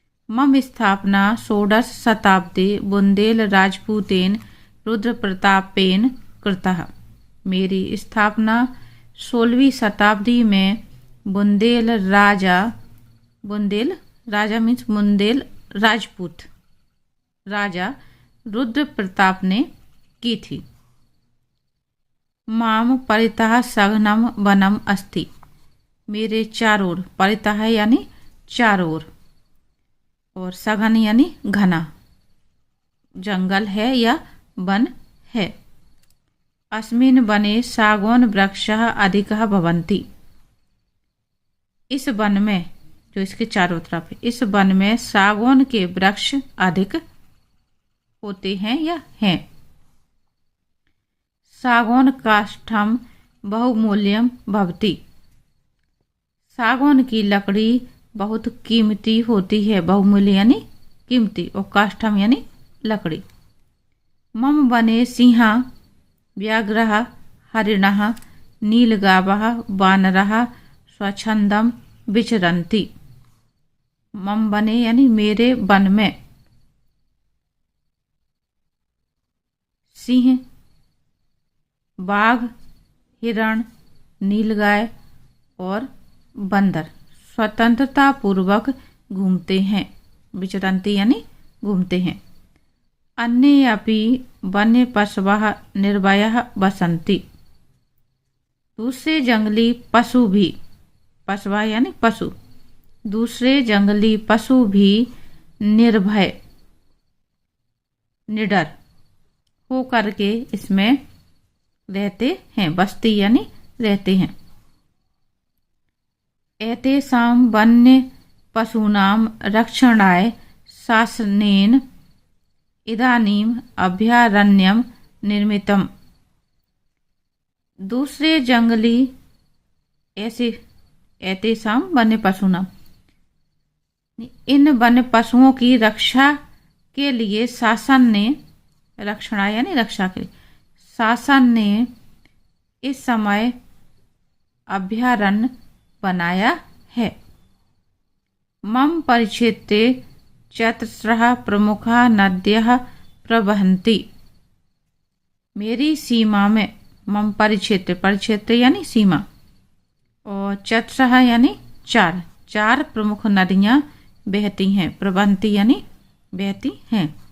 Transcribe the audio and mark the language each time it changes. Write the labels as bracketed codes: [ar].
[sa] मम स्थापना 16 शताब्दी बुंदेल राजपूतेन रुद्र प्रतापेन कृतः। [hi] मेरी स्थापना 16वीं शताब्दी में बुंदेल राजा मीन्स बुंदेल राजपूत राजा रुद्र प्रताप ने की थी। [sa] माम परितः सघनम वनम अस्ति। [hi] मेरे चारों ओर, परितः यानी चारों ओर और सघन यानी घना जंगल है या वन है। [sa] अस्मिन् वने सागौन वृक्षः अधिकः भवन्ति। [hi] इस वन में, जो इसके चारों तरफ है, इस वन में सागौन के वृक्ष अधिक होते हैं या हैं। [sa] सागौन काष्ठम बहुमूल्यम भवति। [hi] सागौन की लकड़ी बहुत कीमती होती है, बहुमूल्य यानी कीमती, और काष्ठम यानी लकड़ी। [sa] मम वने सिंहा व्याघ्रः हरिणः नीलगावः वानरः स्वच्छंदम विचरन्ति। मम वने [hi] यानी मेरे वन में सिंह, बाघ, हिरण, नीलगाय और बंदर स्वतंत्रता पूर्वक घूमते हैं। विचरन्ति यानी घूमते हैं। [sa] अन्य अपि वन्य पशवः निर्भयः वसन्ति। [hi] दूसरे जंगली पशु भी, पशवा यानी पशु, दूसरे जंगली पशु भी निर्भय निडर हो करके इसमें रहते हैं। बस्ती यानी रहते हैं। [sa] एतेषां वन्य पशूनां रक्षणाय शासनेन इदानीम अभयारण्यम निर्मितम। [hi] दूसरे जंगली [sa] एतेषां वन्य पशूनां, [hi] इन वन्य पशुओं की रक्षा के लिए शासन ने, रक्षणा यानी रक्षा के लिए, शासन ने इस समय अभयारण्य बनाया है। [sa] मम परिक्षेत्रे चतस्रः प्रमुखा नद्यः प्रवहन्ति। [hi] मेरी सीमा में, [sa] मम परिक्षेत्र, [hi] परिक्षेत्र यानी सीमा, और चतस्रः यानी चार प्रमुख नदियां बहती हैं। प्रवहन्ति यानी बहती हैं।